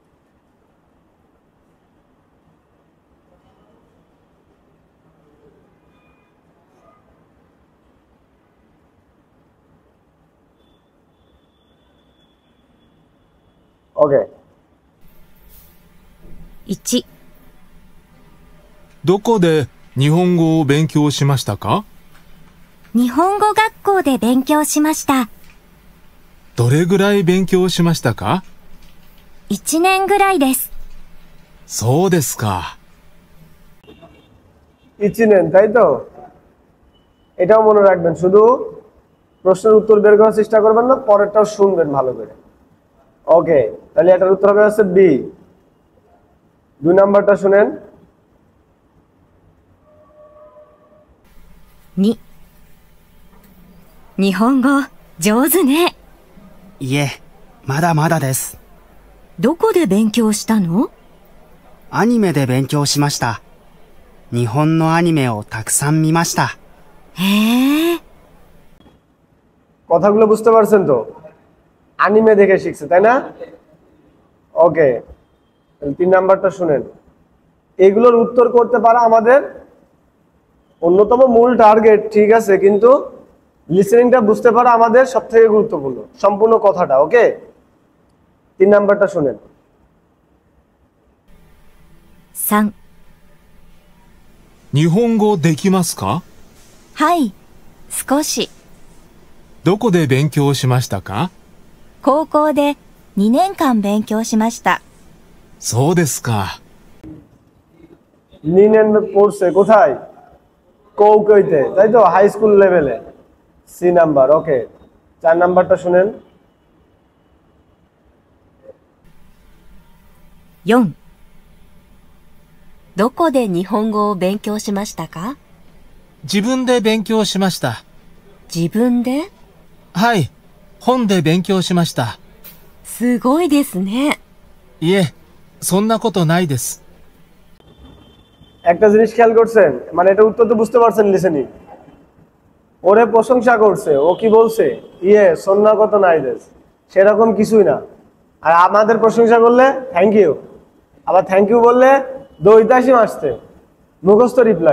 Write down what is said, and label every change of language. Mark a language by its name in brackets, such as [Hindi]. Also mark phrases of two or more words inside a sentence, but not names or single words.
[Bangla] ওকে, [Japanese] 1、どこで日本語を勉強しましたか？日本語学校で勉強しました。どれぐらい勉強しましたか 1年ぐらいです。そうですか。一年, [Bangla] তাই তো? এটাও মনে রাখবেন, শুধু প্রশ্নের উত্তর বের করার চেষ্টা করবেন না, পরেরটাও শুনবেন ভালো করে। ওকে, তাহলে এটার উত্তর হবে হচ্ছে বি। 2 নাম্বারটা শুনেন। [Japanese] 2、日本語上手ね。いえ、まだまだです。どこで勉強したの？アニメで勉強しました。日本のアニメをたくさん見ました。へえ。 [Bangla] কথাগুলো বুঝতে পারছেন তো? অ্যানিমে দেখে শিখছে, তাই না? ওকে, 3 নাম্বারটা শুনেন। এগুলোর উত্তর করতে পারা আমাদের অন্যতম মূল টার্গেট, ঠিক আছে, কিন্তু লিসেনিংটা বুঝতে পারা আমাদের সবথেকে গুরুত্বপূর্ণ, সম্পূর্ণ কথাটা। ওকে, 3 নাম্বারটা শুনেন। [Japanese] 3、日本語できますか？はい、少し。どこで勉強しましたか？高校で2年間勉強しました。そうですか。 [Bangla] 2 নেন পড়ছে কোথায়? কৌকইতে, তাই তো? হাই স্কুল লেভেলে। সি নাম্বার। ওকে, 4 নাম্বারটা শুনেন। [Japanese] 4、どこで日本語を勉強しましたか？自分で勉強しました。自分で？はい、本で勉強しました。すごいですね。いえ、そんなことないです。 [Bangla] একটা জিনিস খেয়াল করছেন, মানে এটা উত্তর তো বুঝতে পারছেন লিসেনিং। ওরে প্রশংসা করছে, ও কি বলছে? [Japanese] いえ、そんなことないです, [Bangla] সেরকম কিছুই না। আর আমাদের প্রশংসা করলে [English] thank you, [Bangla] আবার [English] thank you [Bangla] বললে দৈতাসিম আসতে, মুখস্থ রিপ্লাই।